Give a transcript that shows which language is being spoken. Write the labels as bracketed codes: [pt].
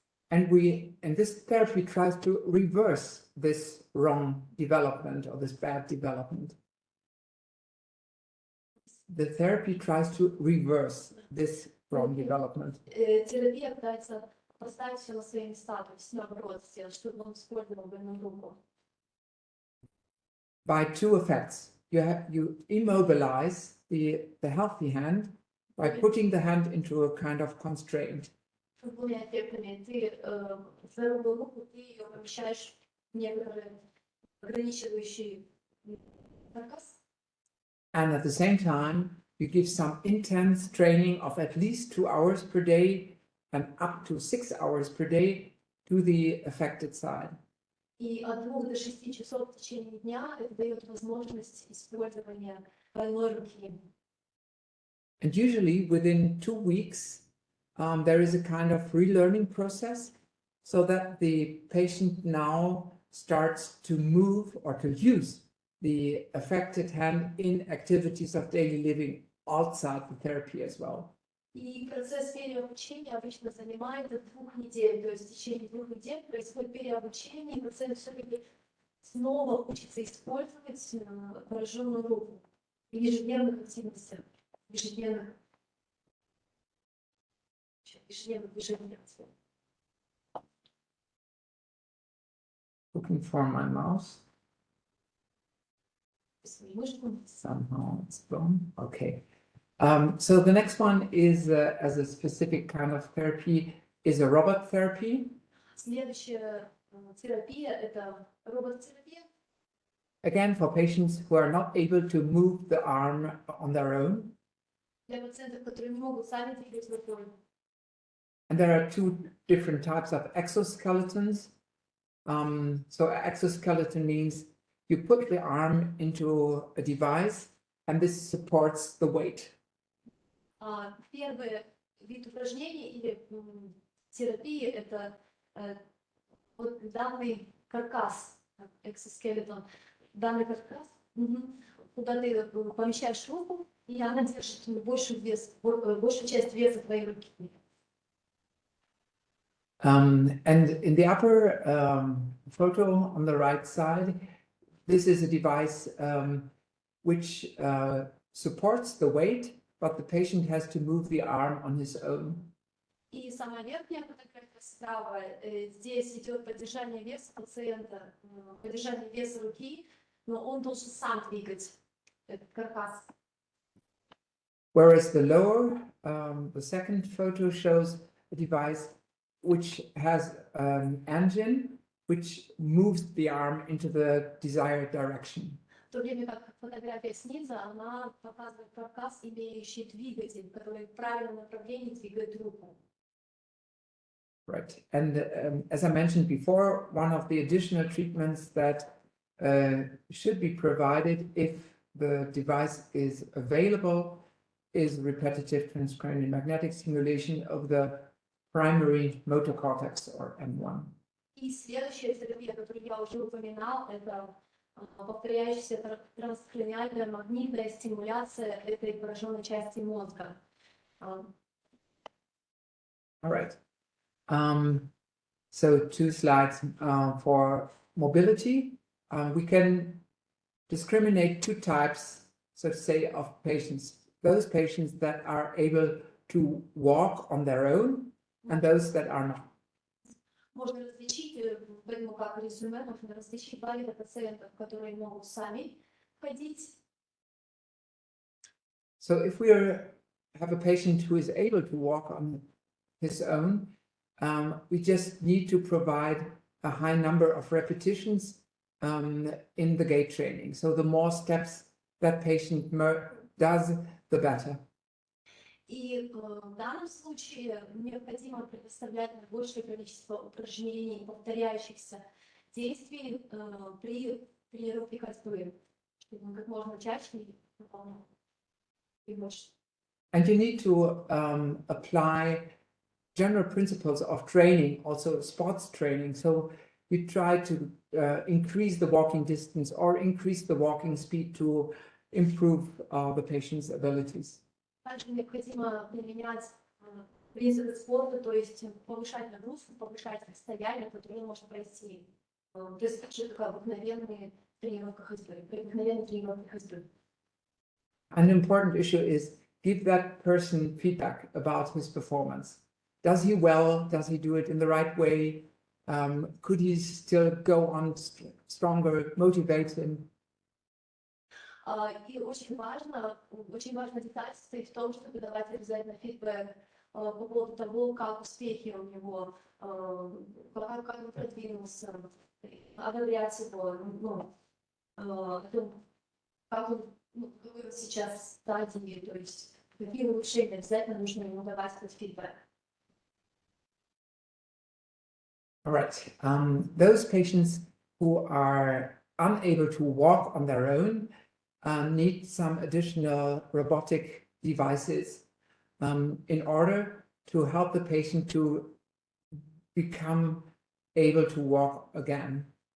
[en] And this therapy tries to reverse this wrong development or this bad development. The therapy tries to reverse this wrong development. [ru] Терапия пытается поставить все на свои места, то есть наоборот сделать, чтобы он использовал больную руку. [en] By two effects. You immobilize the healthy hand by putting the hand into a kind of constraint. [ru] Двумя эффектами. Ты здоровую руку, ты ее помещаешь в некоторые ограничивающие каркас. [en] And at the same time, you give some intense training of at least 2 hours per day and up to 6 hours per day to the affected side. [ru] И от 2 до 6 часов в течение дня это дает возможность использования больной руки. [en] And usually within 2 weeks, there is a kind of relearning process so that the patient now starts to move or to use the affected hand in activities of daily living outside the therapy as well. [ru] И процесс переобучения обычно занимает от 2 недель, то есть в течение 2 недель происходит переобучение, и пациент все-таки снова учится использовать пораженную руку в ежедневных активностях, в ежедневных движениях. [en] Looking for my mouse. Somehow it's gone. Okay. So the next one is as a specific kind of therapy is a robot therapy. [ru] Следующая терапия – это робот-терапия. [en] Again, for patients who are not able to move the arm on their own. [ru] Для пациентов, которые не могут сами двигать рукой. [en] And there are 2 different types of exoskeletons. So exoskeleton means you put the arm into a device and this supports the weight. [ru] Первый вид упражнений или терапии – это вот данный каркас, экзоскелетон, данный каркас, куда ты помещаешь руку, и она держит большую часть веса твоей руки. [en] And in the upper photo on the right side, this is a device which supports the weight, but the patient has to move the arm on his own. [ru] И самая верхняя фотография справа, здесь идет поддержание веса пациента, поддержание веса руки, но он должен сам двигать этот каркас. [en] Whereas the lower, the second photo shows a device which has an engine which moves the arm into the desired direction. [ru] В то время как фотография снизу, она показывает каркас, имеющий двигатель, который в правильном направлении двигает руку. [en] Right. And as I mentioned before, one of the additional treatments that should be provided if the device is available is repetitive transcranial magnetic stimulation of the primary motor cortex, or M1. [ru] И следующая терапия, которую я уже упоминал, это повторяющаяся транскраниальная магнитная стимуляция этой пораженной части мозга. [en] All right. So 2 slides for mobility. We can discriminate 2 types, so to say, of patients. Those patients that are able to walk on their own and those that are not. [ru] Можно различить, поэтому как резюме, можно различить 2 вида пациентов, которые могут сами ходить. [en] So if we have a patient who is able to walk on his own, we just need to provide a high number of repetitions in the gait training. So the more steps that patient does, the better. [ru] И в данном случае необходимо предоставлять большее количество упражнений, повторяющихся действий при тренировке ходьбы, чтобы он как можно чаще выполнял и больше. [en] And you need to apply general principles of training, also sports training. So you try to increase the walking distance or increase the walking speed to improve the patient's abilities. [ru] Также необходимо применять принципы спорта, то есть повышать нагрузку, повышать расстояние, которое можно пройти. То есть так же, как обыкновенные тренировки ходьбы. [en] An important issue is give that person feedback about his performance. Does he well? Does he do it in the right way? Could he still go on stronger, motivate him? [ru] И очень важная деталь состоит в том, чтобы давать обязательно фидбэк по поводу того, как успехи у него, как он продвинулся, ободрять его, о том, как он, какой он сейчас стадии, то есть какие улучшения, обязательно нужно ему давать этот фидбэк. [en] All right. Those patients who are unable to walk on their own need some additional robotic devices in order to help the patient to become able to walk again.